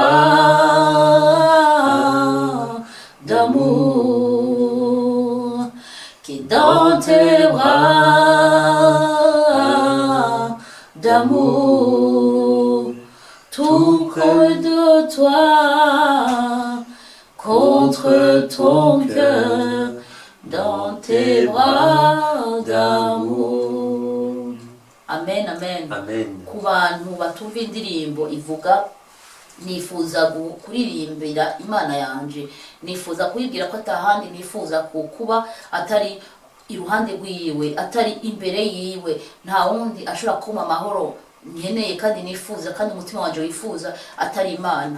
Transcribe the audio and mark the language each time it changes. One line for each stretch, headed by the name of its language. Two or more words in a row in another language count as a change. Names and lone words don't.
French: bras d'amour, qui dans tes bras d'amour, tout près de toi, contre ton cœur, dans tes bras d'amour. Amen, amen. Amen.
Kinyarwanda: Ku bantu batumva indirimbo ivuga nifuza kuririmbira Imana yanje, nifuza kuyibwira ko atahandi nifuza kuba atari iruhande rwiwe, atari imbere yiwe, nta wundi ashobora kuma amahoro nkeneye kandi nifuza kandi umutima wanje wifuza atari Imana.